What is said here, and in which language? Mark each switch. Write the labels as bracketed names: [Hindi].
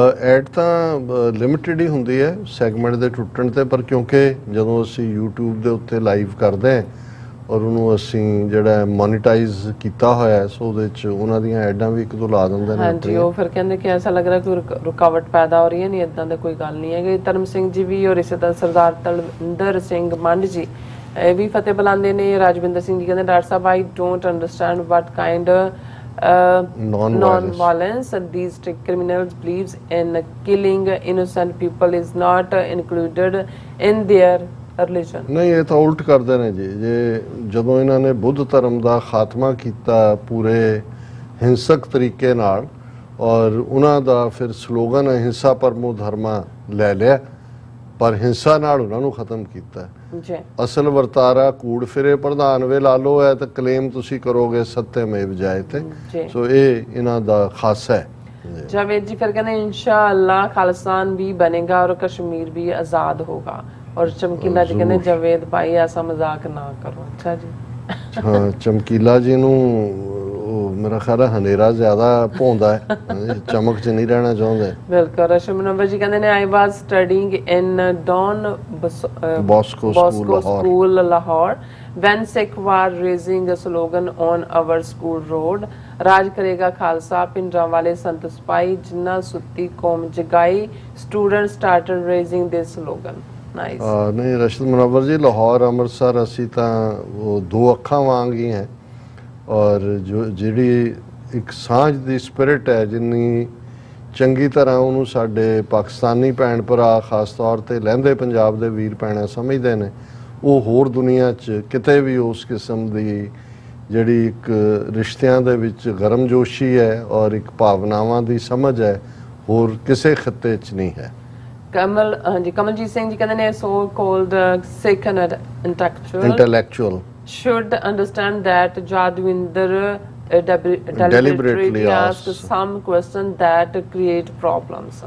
[Punjabi] Add ਤਾਂ limited ਹੀ ਹੁੰਦੀ ਹੈ ਸੈਗਮੈਂਟ ਦੇ ਟੁੱਟਣ ਤੇ, ਪਰ ਕਿਉਂਕਿ ਜਦੋਂ ਅਸੀਂ YouTube ਦੇ ਉੱਤੇ ਲਾਈਵ ਕਰਦੇ ਹਾਂ ਔਰ ਉਹਨੂੰ ਅਸੀਂ ਜਿਹੜਾ ਮੋਨੀਟਾਈਜ਼ ਕੀਤਾ ਹੋਇਆ, ਸੋ ਉਹਦੇ ਚ ਉਹਨਾਂ ਦੀਆਂ ਐਡਾਂ ਵੀ ਇੱਕ ਦੋ ਲਾ ਦਿੰਦੇ ਨੇ। ਹਾਂਜੀ, ਉਹ ਫਿਰ ਕਹਿੰਦੇ ਕਿ ਐਸਾ ਲੱਗ ਰਿਹਾ ਕੋਈ ਰੁਕਾਵਟ ਪੈਦਾ ਹੋ ਰਹੀ ਹੈ, ਨਹੀਂ ਇਦਾਂ ਦਾ ਕੋਈ ਗੱਲ ਨਹੀਂ ਹੈ। ਧਰਮ ਸਿੰਘ ਜੀ ਵੀ, ਔਰ ਇਸੇ ਤਰ੍ਹਾਂ ਸਰਦਾਰ ਤਲਵਿੰਦਰ ਸਿੰਘ ਮੰਡ ਜੀ ਇਹ ਵੀ ਫਤਿਹ ਬੁਲਾਉਂਦੇ ਨੇ। ਰਾਜਵਿੰਦਰ ਸਿੰਘ ਜੀ ਕਹਿੰਦੇ doctor Sahib [English] I don't understand what kind non-violence these criminals believes in killing innocent people is not included in their religion। [Punjabi] ਨਹੀਂ, ਇਹ ਤਾਂ ਉਲਟ ਕਰਦੇ ਨੇ ਜੀ। ਜੇ ਜਦੋਂ ਇਹਨਾਂ ਨੇ ਬੁੱਧ ਧਰਮ ਦਾ ਖਾਤਮਾ ਕੀਤਾ ਪੂਰੇ ਹਿੰਸਕ ਤਰੀਕੇ ਨਾਲ, ਔਰ ਉਹਨਾਂ ਦਾ ਫਿਰ ਸਲੋਗਨ ਅਹਿੰਸਾ ਪਰਮੋ ਧਰਮਾ ਲੈ ਲਿਆ, ਪਰ ਹਿੰਸਾ ਨਾਲ ਉਹਨਾਂ ਨੂੰ ਖਤਮ ਕੀਤਾ ਜੀ। ਅਸਲ ਵਰਤਾਰਾ ਕੂੜ ਫਿਰੇ ਪ੍ਰਧਾਨ ਵੇ ਲਾ ਲਓ ਹੈ, ਤਾਂ ਕਲੇਮ ਤੁਸੀਂ ਕਰੋਗੇ ਸੱਤੇਮੇਵ ਜਾਇਤੇ। ਸੋ ਇਹ ਇਹਨਾਂ ਦਾ ਖਾਸਾ ਹੈ। [Hindi] जावेद जी फिर कहते हैं इंशाअल्लाह खालिस्तान भी बनेगा और कश्मीर भी आज़ाद होगा। [Punjabi] ਔਰ ਚਮਕੀਲਾ ਜੀ ਕਹਿੰਦੇ ਜਾਵੇਦ ਭਾਈ ਐਸਾ ਮਜ਼ਾਕ ਨਾ ਕਰੋ। ਅੱਛਾ ਜੀ। ਹਾਂ, ਚਮਕੀਲਾ ਜੀ ਨੂੰ ਉਹ ਮੇਰਾ ਖਿਆਲ ਹੈ ਹਨੇਰਾ ਜ਼ਿਆਦਾ ਭੌਂਦਾ ਹੈ, ਚਮਕ 'ਚ ਨਹੀਂ ਰਹਿਣਾ ਚਾਹੁੰਦੇ। ਬਿਲਕੁਲ। ਰਸ਼ਮ ਨੰਬਰ ਜੀ ਕਹਿੰਦੇ ਨੇ [English] I was studying in Don [Punjabi] ਬੋਸਕੋ [English] school Lahore when Sikh were raising a slogan on our school road, [Punjabi] ਰਾਜ ਕਰੇਗਾ ਖਾਲਸਾ ਪਿੰਡਾਂ ਵਾਲੇ ਸੰਤ ਸਿਪਾਹੀ ਜਿਨ੍ਹਾਂ ਸੁੱਤੀ ਕੌਮ ਜਗਾਈ, [English] students started raising this slogan. Nice. [Punjabi] ਨਹੀਂ ਰਸ਼ਦ ਮੁਨੱਵਰ ਜੀ, ਲਾਹੌਰ ਅੰਮ੍ਰਿਤਸਰ ਅਸੀਂ ਤਾਂ ਉਹ ਦੋ ਅੱਖਾਂ ਵਾਂਗ ਹੀ ਹੈ, ਔਰ ਜਿਹੜੀ ਇੱਕ ਸਾਂਝ ਦੀ ਸਪਿਰਿਟ ਹੈ ਜਿੰਨੀ ਚੰਗੀ ਤਰ੍ਹਾਂ ਉਹਨੂੰ ਸਾਡੇ ਪਾਕਿਸਤਾਨੀ ਭੈਣ ਭਰਾ ਖਾਸ ਤੌਰ ਤੇ ਲਹਿੰਦੇ ਪੰਜਾਬ ਦੇ ਵੀਰ ਭੈਣਾਂ ਸਮਝਦੇ ਨੇ, ਉਹ ਹੋਰ ਦੁਨੀਆ 'ਚ ਕਿਤੇ ਵੀ ਉਸ ਕਿਸਮ ਦੀ ਜਿਹੜੀ ਇੱਕ ਰਿਸ਼ਤਿਆਂ ਦੇ ਵਿੱਚ ਗਰਮਜੋਸ਼ੀ ਹੈ ਔਰ ਇੱਕ ਭਾਵਨਾਵਾਂ ਦੀ ਸਮਝ ਹੈ ਹੋਰ ਕਿਸੇ ਖਿੱਤੇ 'ਚ ਨਹੀਂ ਹੈ। ਕਮਲ ਹਾਂਜੀ ਕਮਲਜੀਤ ਸਿੰਘ ਜੀ ਕਹਿੰਦੇ ਨੇ so called Sikh [English] intellectual should understand that Jadwinder deliberately asked some questions that create problems.